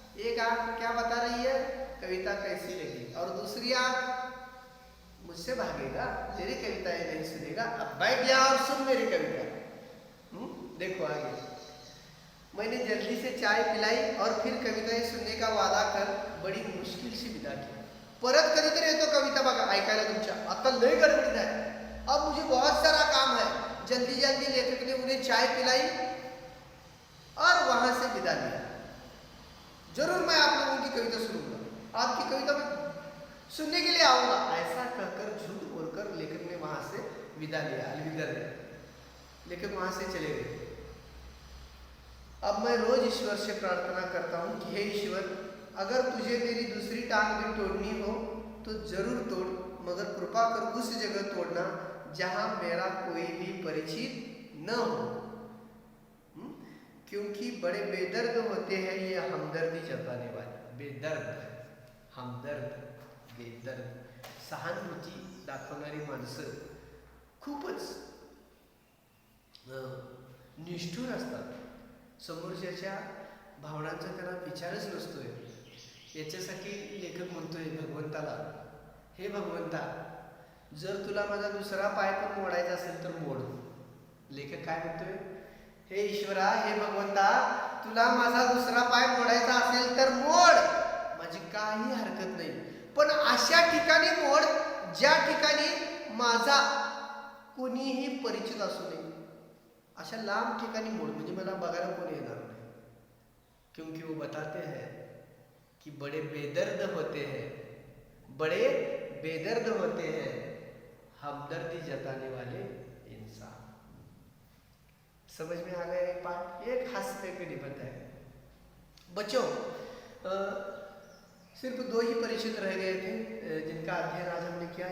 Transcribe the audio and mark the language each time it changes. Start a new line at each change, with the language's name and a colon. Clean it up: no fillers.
Hindi: एक आंख क्या बता रही है? कविता कैसी लगी। और दूसरी आंख मुझसे भागेगा, तेरी कविताएं नहीं सुनेगा, अब बैठ जा और सुन मेरी कविता। देखो आगे। मैंने जल्दी से चाय पिलाई और फिर कविताएं सुनने का वादा कर बड़ी मुश्किल से विदा की।
Marathi: परत कधीतरी येतो कविता बघा ऐकायला तुमच्या, आता लय गडबडीत आहे,
Hindi: अब मुझे बहुत सारा काम है। जल्दी लेखक ने उन्हें चाय पिलाई और वहां से विदा लिया। जरूर मैं आप लोगों की कविता सुनूंगा, आपकी कविता में सुनने के लिए आऊंगा, ऐसा कहकर झूठ बोलकर लेखक ने वहां से विदा लिया, अलविदा लिया। लेखक वहां से चले गए। अब मैं रोज ईश्वर से प्रार्थना करता हूँ कि हे ईश्वर, अगर तुझे मेरी दूसरी टांग भी तोड़नी हो तो जरूर तोड़, मगर कृपा कर उस जगह तोड़ना जहां मेरा कोई भी परिचित न हो, क्योंकि बड़े बेदर्द होते हैं ये हमदर्दी जताने वाले।
Marathi: हमदर्द, बेदर्द, सहानुभूती दाखवणारी माणसं खूपच निष्ठुर असतात। समोरच्याच्या भावनांचा त्यांना विचारच नसतोय। याच्यासाठी लेखक म्हणतोय भगवंताला, हे भगवंता जर तुला माझा दुसरा पाय पण मोडायचा असेल तर मोड. लेखक काय म्हणतोय, हे ईश्वरा, हे भगवंता, तुला माझा दुसरा पाय मोडायचा असेल तर मोड, माझी काही हरकत नाही, पण अशा ठिकाणी मोड ज्या ठिकाणी माझा कोणीही परिचित असू नये. अशा लांब ठिकाणी मोड, म्हणजे मला बघायला कोणी येणार नाही.
Hindi: क्योंकि वो बताते हैं कि बड़े बेदर्द होते हैं, बड़े बेदर्द होते हैं हमदर्दी जताने वाले इंसान. समझ में आ गया एक पाठ, एक हास्य के निबंध है. बच्चों, सिर्फ 2 ही परिचित रह गए थे जिनका अध्ययन आज हमने किया.